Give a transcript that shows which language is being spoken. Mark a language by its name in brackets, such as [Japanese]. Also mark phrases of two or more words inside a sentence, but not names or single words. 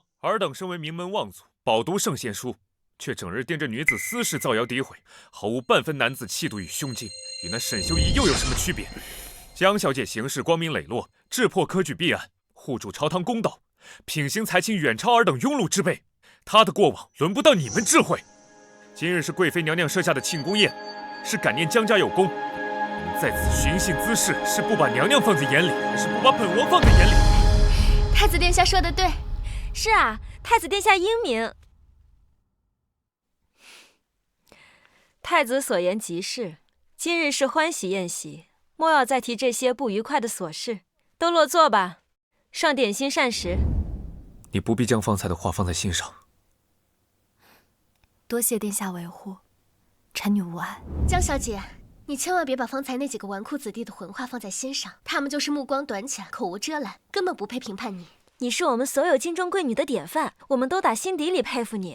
[Chinese] 爾等身為名門望族，飽讀聖賢書，卻整日惦着女子私事造謠詆毀，毫無半分男子氣度與胸襟，與那沈秀儀又有什麼區別？江小姐行事光明磊落，智破科舉弊案，護主朝堂公道，品行才情遠超爾等庸碌之輩。她的過往輪不到你們智慧。今日是貴妃娘娘設下的慶功宴，是感念江家有功。你們在此尋釁滋事，是不把娘娘放在眼裡，還是不把本王放在眼裡？太子殿下說得對。是啊，太子殿下英明。太子所言極是，今日是歡喜宴席，莫要再提這些不愉快的瑣事。都落座吧，上點心膳食。你不必將方才的話放在心上。多謝殿下維護，臣女無礙。江小姐，你千萬別把方才那幾個紈絝子弟的混話放在心上，他們就是目光短淺，口無遮攔，根本不配評判你。你是我們所有京中貴女的典範，我們都打心底裡佩服你。